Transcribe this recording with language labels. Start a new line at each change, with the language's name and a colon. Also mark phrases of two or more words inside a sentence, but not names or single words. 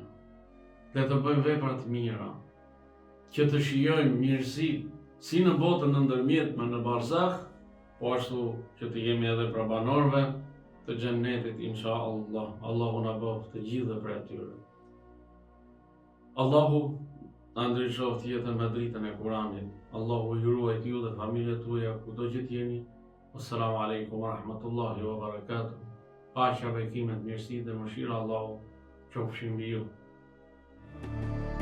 Albanian: Le të bëjmë vepra të mira, që të shijojmë mirësitë si në botën e ndërmjetme në barzakh, po ashtu që të jemi edhe pra banorëve të xhennetit inshallah. Allahu na bëf të gjithë për atyre. Allahu na ndriçoft jetën me dritën e Kuranit. Allahu ju ruaj ju dhe familjet tuaja kudo që jeni.
Arabic: السلام عليكم ورحمة الله وبركاته.
Albanian: Paqja, bekimet, mirësitë dhe mëshira Allahu qofshin mbi ju.